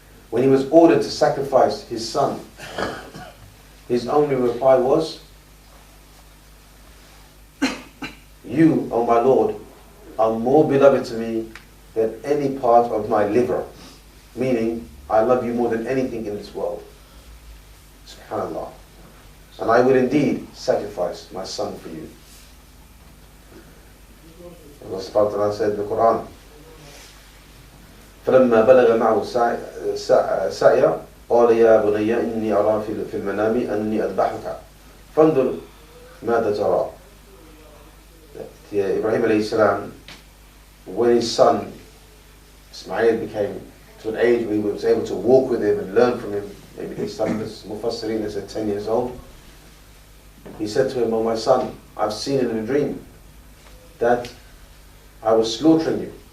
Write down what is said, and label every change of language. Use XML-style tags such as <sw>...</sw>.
<en>When he was ordered to sacrifice his son, his only reply was, "You, O my Lord, are more beloved to me than any part of my liver." Meaning, I love you more than anything in this world. SubhanAllah. And I will indeed sacrifice my son for you.</en> <ar>Allah subhanahu wa ta'ala</ar> <en>said in the Quran,</en> <ar>فَلَمَّا بَلَغَ مَعُهُ سَعْيًا قَالَ يَا بُنَيَّ إِنِّي أَرَى فِي الْمَنَامِ أَنِّي أَذْبَحُكَ فَانْظُرْ مَاذَا تَرَى.</ar> <en>Ibrahim alayhi salam, when his son Ismail became to an age where he was able to walk with him and learn from him, maybe his son was Mufassirin is at 10 years old, he said to him, "Oh my son, I've seen in a dream that I was slaughtering you.</en>